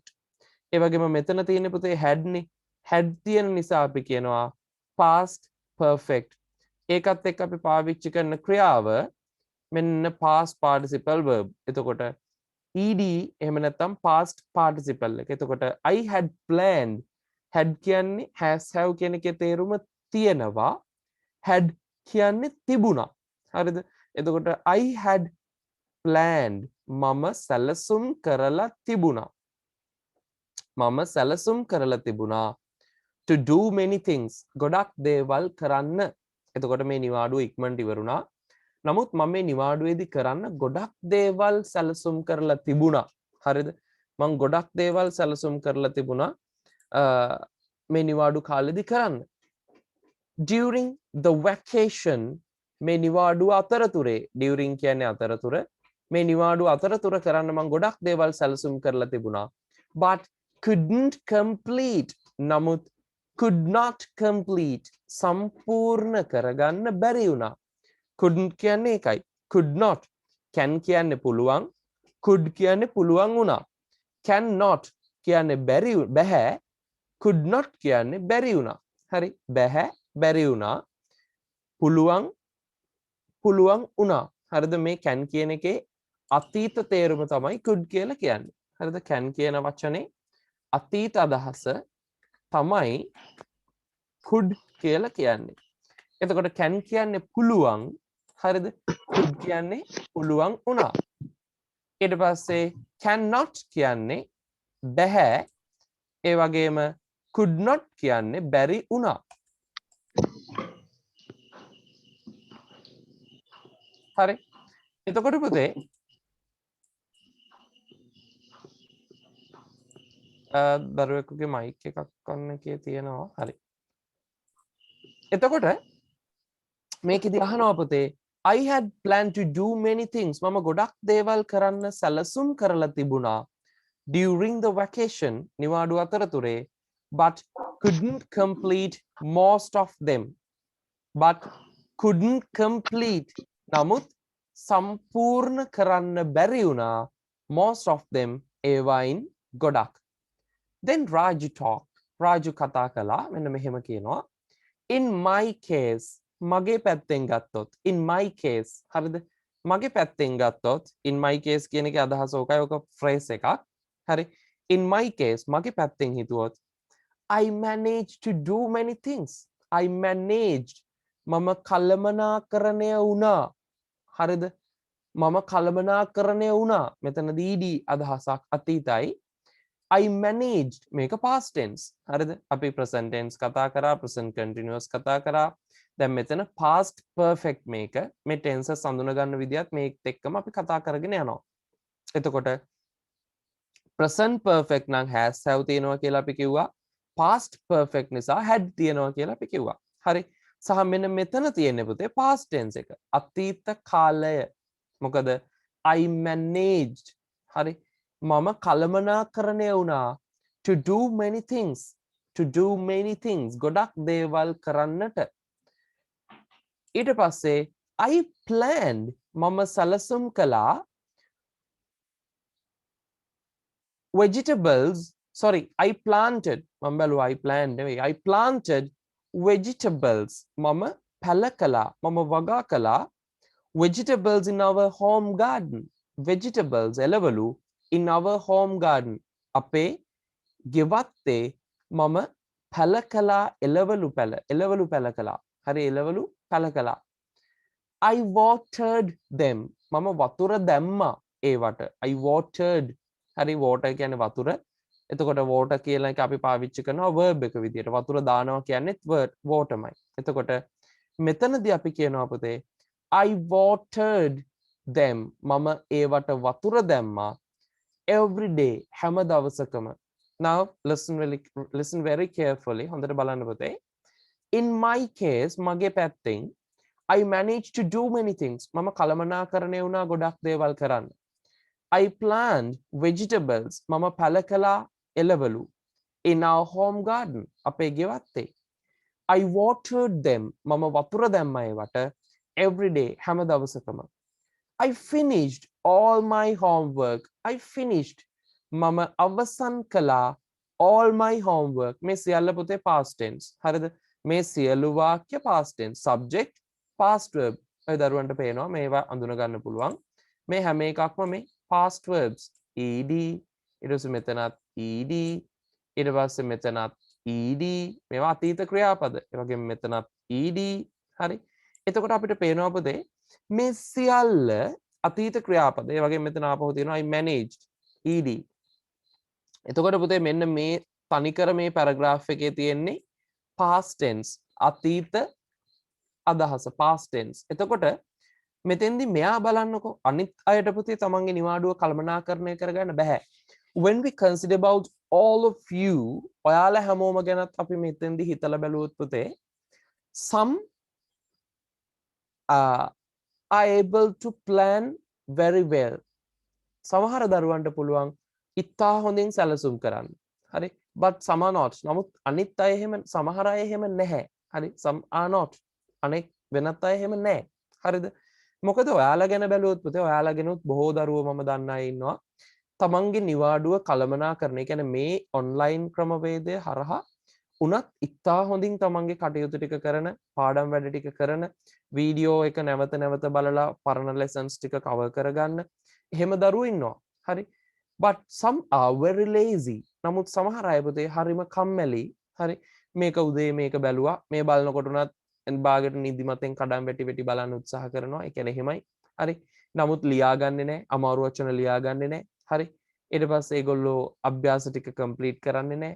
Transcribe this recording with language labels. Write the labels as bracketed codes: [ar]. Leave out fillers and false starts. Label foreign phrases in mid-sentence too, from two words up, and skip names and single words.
[si] ඒ වගේම මෙතන තියෙන පුතේ had නේ. had තියෙන නිසා අපි කියනවා [en] past perfect. [si] ඒකත් එක්ක අපි පාවිච්චි කරන ක්‍රියාව මෙන්න [en] past participle verb. [si] එතකොට ed එහෙම නැත්නම් [en] past participle [si] එක. එතකොට [en] I had planned. [si] had කියන්නේ [en] has have [si] කියන එකේ තේරුම තියෙනවා. had කියන්නේ තිබුණා. හරිද? එතකොට [en] I had planned [si] මම සැලසුම් කරලා තිබුණා. මම සැලසුම් කරලා තිබුණා [en] to do many things. [si] ගොඩක් දේවල් කරන්න. එතකොට මේ නිවාඩුව ඉක්මනට ඉවරුණා. නමුත් මම මේ නිවාඩුවේදී කරන්න ගොඩක් දේවල් සැලසුම් කරලා තිබුණා. හරිද? මම ගොඩක් දේවල් සැලසුම් කරලා තිබුණා මේ නිවාඩු කාලෙදී කරන්න. [en] During the vacation [si] මේ නිවාඩුව අතරතුරේ during කියන්නේ අතරතුර මේ නිවාඩුව අතරතුර කරන්න මම ගොඩක් දේවල් සැලසුම් කරලා තිබුණා. [en] But couldn't complete නමුත් could not complete [si] සම්පූර්ණ කරගන්න බැරි වුණා. couldn't කියන්නේ ඒකයි. [en] could not can [si] කියන්නේ පුළුවන්. could කියන්නේ පුළුවන් වුණා. cannot කියන්නේ බැහැ. [en] could not [si] කියන්නේ බැරි වුණා. හරි බැහැ බැරි වුණා. පුළුවන් වුණා. හරිද? මේ can කියන එකේ අතීත තේරුම තමයි could කියලා කියන්නේ. හරිද? can කියන වචනේ අතීත අදහස තමයි could කියලා කියන්නේ. එතකොට can කියන්නේ පුළුවන්. හරිද? could කියන්නේ පුළුවන් වුණා. ඊට පස්සේ cannot කියන්නේ බැහැ. ඒ වගේම [en] could not [si] කියන්නේ බැරි වුණා. හරි. එතකොට පුතේ දරුවෙකුගේ මයික් එකක් ගන්න එකේ තියෙනවා. හරි. එතකොට මේකෙදි අහනවා පුතේ [en] I had planned to do many things. [si] මම ගොඩක් දේවල් කරන්න සැලසුම් කරලා තිබුණා [en] during the vacation [si] නිවාඩු අතරතුරේ [en] but couldn't complete most of them. but couldn't complete [si] නමුත් සම්පූර්ණ කරන්න බැරි වුණා [en] most of them [si] ඒවයින් ගොඩක්. [en] Then Raju talked. [si] Raju කතා කළා මෙන්න මෙහෙම කියනවා. [en] In my case [si] මගේ පැත්තෙන් ගත්තොත් [en] in my case හරිද? [si] මගේ පැත්තෙන් ගත්තොත් [en] in my case [si] කියන එකේ අදහස ඕකයි. ඕක phrase එකක්. හරි. [en] In my case [si] මගේ පැත්තෙන් හිතුවොත් [en] I managed to do many things. I managed [si] මම කළමනාකරණය වුණා. හරිද? මම කළමනාකරණය වුණා. මෙතනදී ed අදහසක් අතීතයි. [en] I managed [si] මේක [en] past tense. [si] හරිද? අපි [en] present tense [si] කතා කරා, [en] present continuous [si] කතා කරා. දැන් මෙතන [en] past perfect [si] මේක මේ tenses හඳුන ගන්න විදිහත් මේකත් එක්කම අපි කතා කරගෙන යනවා. එතකොට [en] present perfect [si] නම් [en] has have [si] තියෙනවා කියලා අපි කිව්වා. [en] past perfect [si] නිසා had තියෙනවා කියලා අපි කිව්වා. හරි. සහ මෙන්න මෙතන තියෙන්නේ පුතේ [en] past tense [si] එක. අතීත කාලය. මොකද [en] I managed. [si] හරි. මම කළමනාකරණය වුණා [en] to do many things. to do many things. [si] ගොඩක් දේවල් කරන්නට. ඊට පස්සේ [en] I planned [si] මම සැලසුම් කළා [en] vegetables sorry I planted [si] මම බැලුවා [en] I planned නෙවෙයි I planted vegetables [si] මම පැල කළා මම වගා කළා [en] vegetables in our home garden vegetables එළවලු in our home garden [si] අපේ ගෙවත්තේ මම පැල කළා එළවලු පැල කළා හරි එළවලු පැල කළා [en] I watered them [si] මම වතුර දැම්මා ඒවට I watered හරි water කියන්නේ වතුර එතකොට water කියලා එක අපි පාවිච්චි කරනවා verb එක විදියට වතුර දානවා කියන්නේත් waterමයි එතකොට මෙතනදී අපි කියනවා පුතේ [en] I watered them [si] මම ඒවට වතුර දැම්මා every [en] day [si] හැම දවසකම [en] now listen very carefully [si] හොඳට බලන්න පුතේ [en] in my case [si] මගේ පැත්තෙන් [en] I managed to do many things [si] මම කළමනාකරණය වුණා ගොඩක් දේවල් කරන්න [en] I planned vegetables [si] මම පැල කළා එළවලු [en] in our home garden [si] අපේ ගෙවත්තේ [en] I watered them. [si] මම වතුර දැම්මා ඒවට [en] every day [si] හැම දවසකම. [en] I finished all my homework. I finished. [si] මම අවසන් කළා [en] all my homework. [si] මේ සියල්ල පුතේ [en] past tense. [si] හරිද? මේ සියලු වාක්‍ය [en] past tense. Subject past verb. [si] ඔය දරුවන්ට පේනවා මේවා අඳුන ගන්න පුළුවන්. මේ හැම එකක්ම මේ [en] past verbs. [si] ed ඊට පස්සේ මෙතනත් ed ඊට පස්සේ මෙතනත් ed මේවා අතීත ක්‍රියාපද. ඒ වගේම මෙතනත් ed. හරි. එතකොට අපිට පේනවා පුතේ මේ සියල්ල අතීත ක්‍රියාපද. ඒ වගේම මෙතන ආපහු තියෙනවා [en] I managed ed. [si] එතකොට පුතේ මෙන්න මේ තනිකර මේ පැරග්‍රාෆ් එකේ තියෙන්නේ [en] past tense [si] අතීත අදහස [en] past tense. [si] එතකොට මෙතෙන්දි මෙයා බලන්නකෝ අනිත් අයට පුතේ තමන්ගේ නිවාඩුව කළමනාකරණය කරගන්න බෑ. [en] When we consider about all of you [si] ඔයාලා හැමෝම ගැනත් අපි මෙතෙන්දි හිතලා බැලුවොත් පුතේ [en] some are able to plan very well. [si] සමහර දරුවන්ට පුළුවන් ඉතා හොඳින් සැලසුම් කරන්න. හරි. [en] but some are not. [si] නමුත් අනිත් අය එහෙම සමහර අය එහෙම නැහැ. හරි. [en] some are not. [si] අනෙක් වෙනත් අය එහෙම නැහැ. හරිද? මොකද ඔයාලා ගැන බැලුවොත් පුතේ ඔයාලා ගැනත් බොහෝ දරුවෝ මම දන්න අය ඉන්නවා. තමන්ගේ නිවාඩුව කළමනාකරණය කියන්නේ මේ ඔන්ලයින් ක්‍රමවේදය හරහා උනත් ඉතා හොඳින් තමන්ගේ කටයුතු ටික කරන පාඩම් වැඩ ටික කරන වීඩියෝ එක නැවත නැවත බලලා පරණ ලෙසන්ස් ටික කවර් කරගන්න එහෙම දරුවෝ ඉන්නවා. හරි. [en] but some are very lazy. [si] නමුත් සමහර අය පුතේ හරිම කම්මැලි. හරි. මේක උදේ මේක බැලුවා. මේ බලනකොට උනත් බාගෙට නිදිමතෙන් කඩම් වැටි වැටි බලන්න උත්සාහ කරනවා. ඒ කියන්නේ එහෙමයි. හරි. නමුත් ලියාගන්නේ නැහැ. අමාරු වචන ලියාගන්නේ නැහැ. හරි. ඊට පස්සේ ඒගොල්ලෝ අභ්‍යාස ටික කම්ප්ලීට් කරන්නේ නැහැ.